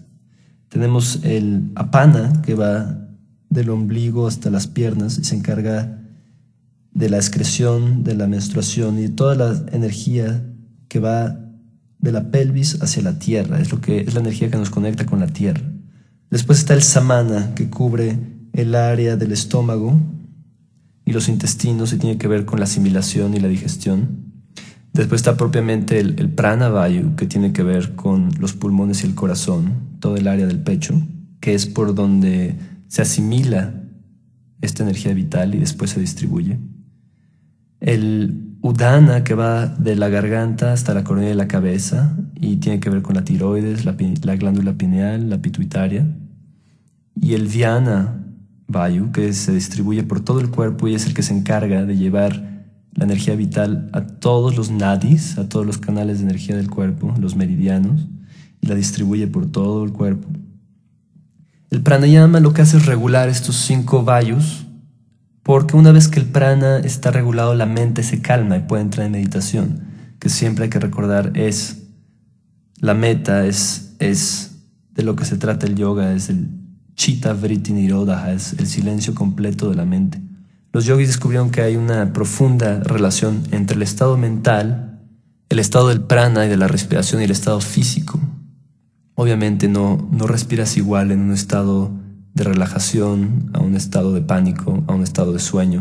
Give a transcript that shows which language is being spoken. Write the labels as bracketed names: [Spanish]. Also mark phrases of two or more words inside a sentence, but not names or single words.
[Spanish] Tenemos el apana, que va del ombligo hasta las piernas y se encarga de la excreción, de la menstruación y de toda la energía que va de la pelvis hacia la tierra. Es la energía que nos conecta con la tierra. Después está el samana, que cubre el área del estómago y los intestinos y tiene que ver con la asimilación y la digestión. Después está propiamente el [Sanskrit] प्राण वायु, [Spanish] que tiene que ver con los pulmones y el corazón, todo el área del pecho, que es por donde se asimila esta energía vital y después se distribuye. El udana, que va de la garganta hasta la coronilla de la cabeza y tiene que ver con la tiroides, la glándula pineal, la pituitaria. Y el [Sanskrit] ध्यान वायु, [Spanish] que se distribuye por todo el cuerpo y es el que se encarga de llevar la energía vital a todos los nadis, a todos los canales de energía del cuerpo, los meridianos, y la distribuye por todo el cuerpo. El pranayama lo que hace es regular estos 5 vayus, porque una vez que el prana está regulado, la mente se calma y puede entrar en meditación, que siempre hay que recordar es la meta, es de lo que se trata el yoga, es el [Sanskrit] चित्त वृत्ति निरोध, [Spanish] es el silencio completo de la mente. Los yogis descubrieron que hay una profunda relación entre el estado mental, el estado del prana y de la respiración y el estado físico. Obviamente no respiras igual en un estado de relajación, a un estado de pánico, a un estado de sueño.